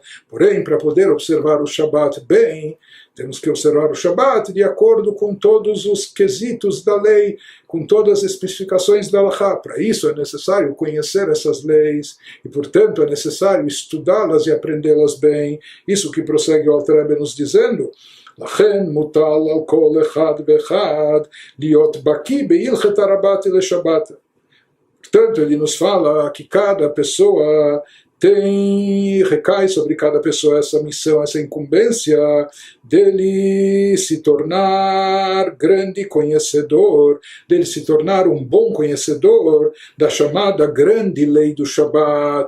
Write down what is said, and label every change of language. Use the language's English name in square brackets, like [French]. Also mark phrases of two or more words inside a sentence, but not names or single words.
[Portuguese] Porém, para poder observar o Shabat bem, temos que observar o Shabat de acordo com todos os quesitos da lei, com todas as especificações da Halachá. Para isso é necessário conhecer essas leis e, portanto, é necessário estudá-las e aprendê-las bem. Isso que prossegue o Alter Rebbe nos dizendo. [Hebrew] לכן מוטל על כל אחד ואחד להיות בקיא בהלכת הרבת לשבת. [Portuguese] Portanto, ele nos fala que cada pessoa recai sobre cada pessoa essa missão, essa incumbência dele se tornar grande conhecedor, dele se tornar um bom conhecedor da chamada grande lei do Shabat.